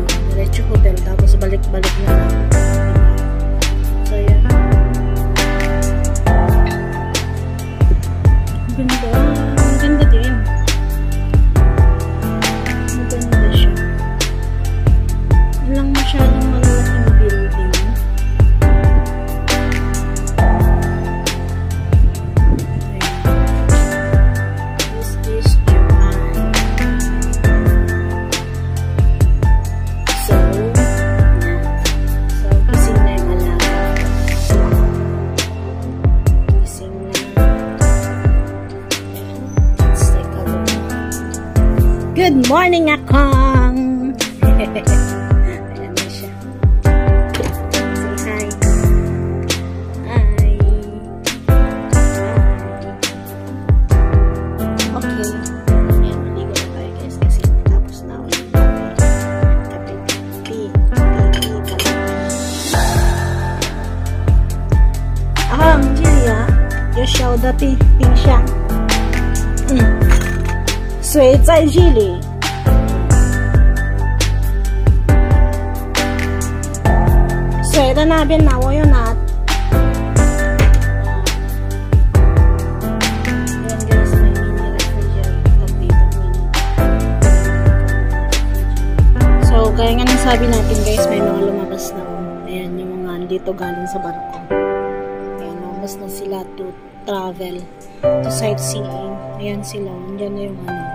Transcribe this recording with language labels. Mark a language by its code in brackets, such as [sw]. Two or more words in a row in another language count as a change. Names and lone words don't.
[tl] Diretso hotel, tapos balik-balik na lang. So, yan. Ganda. Ganda din. Maganda siya. Walang masyadong malalaking building. [en] This is Japan. [tl] So, gising na yung alaga. Gising na. [en] Let's take a look. Good morning, [tl] Akong! Ayan na siya. Say hi. [en] Hi. Okay. [tl] Ayan, maligo na tayo guys kasi tapos na ulit kape. Aham, Julia. [zh] 有小的冰箱。水在这里。水的那边拿，我又拿。 [tl] So, kaya nga nang sabi natin guys, may mga lumabas na. Ayan, yung mga andito galing sa barko. Ayan, lumabas na sila [en] to travel, to sightseeing. [tl] Ayan sila, andyan na yung ano.